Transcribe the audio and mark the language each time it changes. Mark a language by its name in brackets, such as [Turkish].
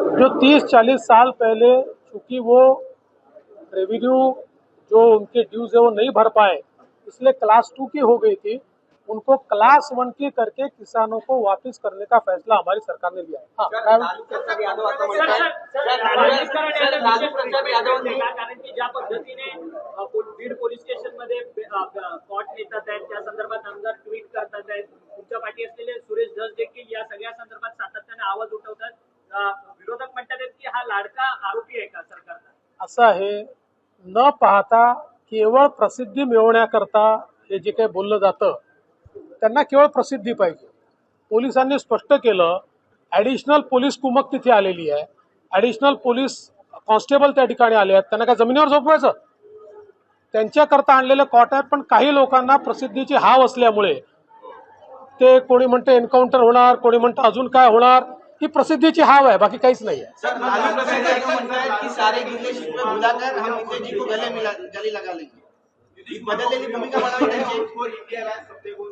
[Hindi] जो 30-40 साल पहले चूंकि वो रेवेन्यू जो उनके ड्यूज है वो नहीं भर पाए, इसलिए क्लास 2 की हो गई थी, उनको क्लास 1 की करके किसानों को वापस करने का फैसला हमारी सरकार ने लिया है। [Marathi] लालू प्रसाद यादव असं म्हणतात, कारण की ज्या पद्धतीने बीड पोलीस स्टेशन मध्ये कॉट नेतात आहेत, त्या संदर्भात आमदार ट्विट करतात आहेत, तुमच्या पाठी असलेले सुरेश धस देखील या सगळ्या संदर्भात सातत्याने आवाज उठवतात। विरोधक म्हणतात की हा लाडका आरोपी आहे का सरकारचा? असं आहे, न पाहता केवळ प्रसिद्धी मिळवण्याकरता हे जे काही बोललं जातं त्यांना केवळ प्रसिद्धी पाहिजे। पोलिसांनी स्पष्ट केलं, ॲडिशनल पोलीस कुमक तिथे आलेली आहे, ॲडिशनल पोलीस कॉन्स्टेबल त्या ठिकाणी आले आहेत, त्यांना काय जमिनीवर झोपवायचं? त्यांच्याकरता आणलेले कॉट आहेत, पण काही लोकांना प्रसिद्धीची हाव असल्यामुळे ते कोणी म्हणते एन्काउंटर होणार, कोणी म्हणतं अजून काय होणार, ही प्रसिद्धीची हाव आहे, बाकी काहीच नाही आहे। [Hindi] सर, लालू प्रसाद यादव [Marathi] म्हणतात की [Hindi] सारे डिलेशिप पे बुलाकर हम विजय जी को गले लगा लेंगे। [Marathi] बदललेली भूमिका बनावी त्यांची।